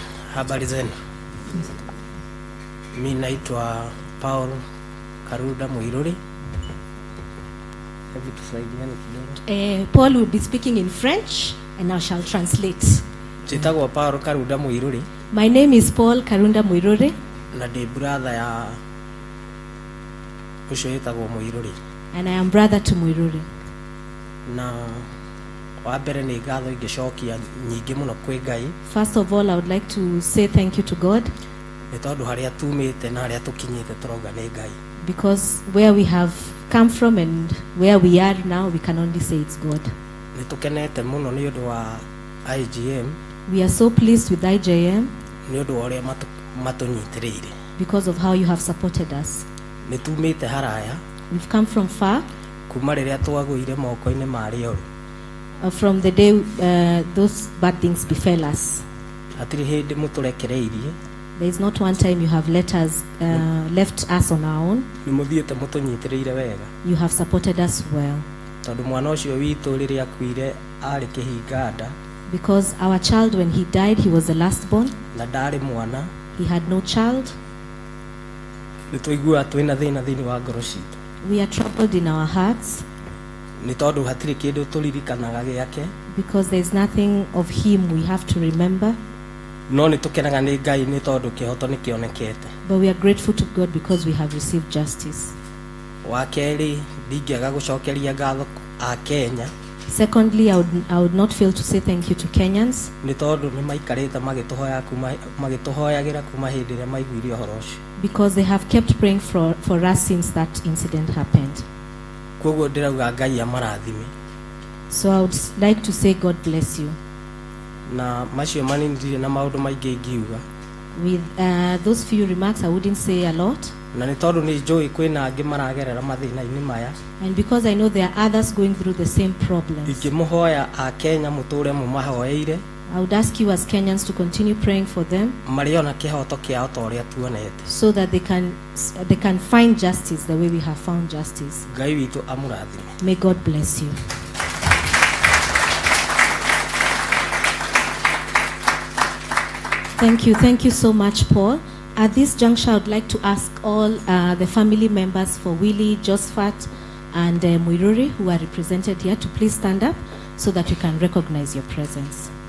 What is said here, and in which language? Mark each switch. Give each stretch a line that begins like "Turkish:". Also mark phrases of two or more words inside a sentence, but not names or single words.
Swahili: Habari zenu. Mimi naitwa Paul Karuda Muiruri. Hebu tusaidiane kidogo.
English: Paul will be speaking in French and I shall translate.
Kikuyu: Jitagwa Paul Karuda Muiruri.
English: My name is Paul Karunda Muiruri.
Kikuyu: Na ndi brother ya Ushoitagwa Muiruri.
English: And I am brother to Muiruri.
Kikuyu: Na wabere ni ngatho ingicokia nyingi muno kwi Ngai.
English: First of all, I would like to say thank you to God.
Kikuyu: Ni tondu haria tumite na haria tukinyite turoga ni Ngai.
English: Because where we have come from and where we are now, we can only say it's God.
Kikuyu: Ni tukenete muno ni undu wa IGM.
English: We are so pleased with IJM
Kikuyu: Ni undu wa uria matunyitirire.
English: because of how you have supported us.
Kikuyu: Ni tumite haraya.
English: We've come from far.
Kikuyu: Kuma riria twagwire moko-ini mari oru.
English: From the day those bad things befell us.
Kikuyu: Atiri hindi muturekereirie.
English: There is not one time you have left us on our own.
Kikuyu: Ni muthiete mutunyitireire wega.
English: You have supported us well.
Kikuyu: Tondu mwana ucio witu riria akuire ari kihinganda.
English: Because our child, when he died, he was the last born.
Kikuyu: Na ndari mwana.
English: He had no child.
Kikuyu: Ni tuigua twina thina thini wa ngoro citu.
English: We are troubled in our hearts.
Kikuyu: Ni tondu hatiri kindu turirikanaga giake.
English: Because there is nothing of him we have to remember.
Kikuyu: No ni tukenaga ni Ngai ni tondu kihoto ni kionekete.
English: But we are grateful to God because we have received justice.
Kikuyu: Wa keri ndingiaga gucokeria ngatho a Kenya.
English: Secondly, I would not fail to say thank you to Kenyans.
Kikuyu: Ni tondu ni maikarite magituhoyagira kuma hindi ria maiguire uhoro ucio.
English: Because they have kept praying for us since that incident happened.
Kikuyu: Koguo ndirauga Ngai amarathime.
English: So I would like to say God bless you.
Kikuyu: Na macio manindire na maundu maingi ngiuga.
English: With those few remarks, I wouldn't say a lot.
Kikuyu: Na ni tondu ni njui kwina angi maragerera mathina-ini maya.
English: And because I know there are others going through the same problems.
Kikuyu: Ikimuhoya a Kenya muture mu mahoeire.
English: I would ask you as Kenyans to continue praying for them.
Kikuyu: Mariona kihoto kiao ta uria tuonete.
English: So that they can find justice the way we have found justice.
Kikuyu: Ngai witu amurathime.
English: May God bless you. Thank you so much, Paul. At this juncture, I would like to ask all the family members for Willie, Josephat, and Muiruri, who are represented here, to please stand up so that we can recognize your presence.